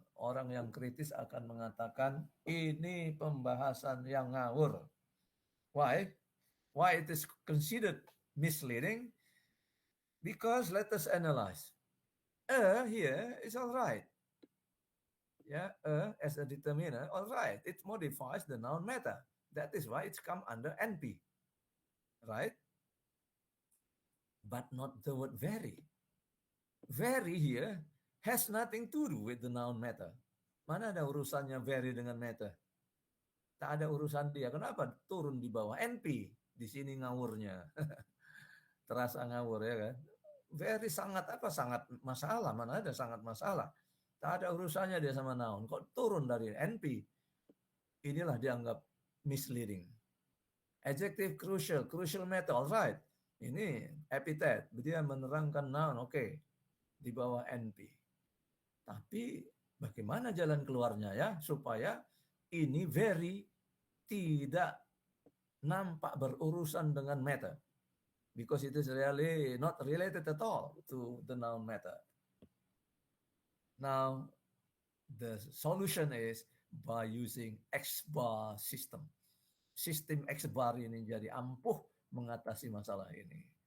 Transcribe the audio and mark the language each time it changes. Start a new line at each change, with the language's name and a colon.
Indonesian: Orang yang kritis akan mengatakan ini pembahasan yang ngawur.
English: Why? Why it is considered misleading? Because let us analyze. A here is all right. As a determiner, all right. It modifies the noun matter. That is why it's come under NP. Right? But not the word very. Very here has nothing to do with the noun matter.
Indonesian: Mana ada urusannya very dengan matter? Tak ada urusan dia. Kenapa? Turun di bawah NP. Di sini ngawurnya. Terasa ngawur ya kan? Very sangat masalah. Mana ada sangat masalah. Tak ada urusannya dia sama noun. Kok turun dari NP? Inilah dianggap misleading.
English: Adjective crucial. Crucial matter. Alright.
Indonesian: Ini
English: epithet.
Indonesian: Dia menerangkan noun. Oke. Di bawah NP. Tapi bagaimana jalan keluarnya ya? Supaya ini very tidak nampak berurusan dengan matter.
English: Because it is really not related at all to the noun matter. Now, the solution is by using X-bar system.
Indonesian: Sistem X-bar ini jadi ampuh mengatasi masalah ini.